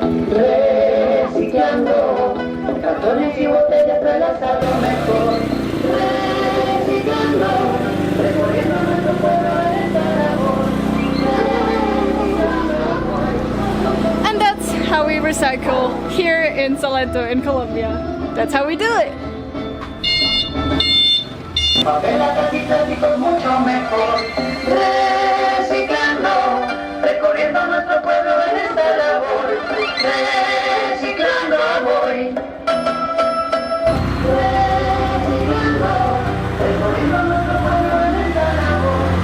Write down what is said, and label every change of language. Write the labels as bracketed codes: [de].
[es] Reciclando, cartones y botellas para lanzar lo mejor. Reciclando, recorriendo nuestro pueblo en esta labor. [en] And that's how we recycle here in Salento in Colombia. That's how we do it. [es] Papel, latas y plásticos mucho mejor. Reciclando, recorriendo nuestro pueblo en esta labor. Reciclando voy. Reciclando, recorriendo nuestro pueblo en esta labor.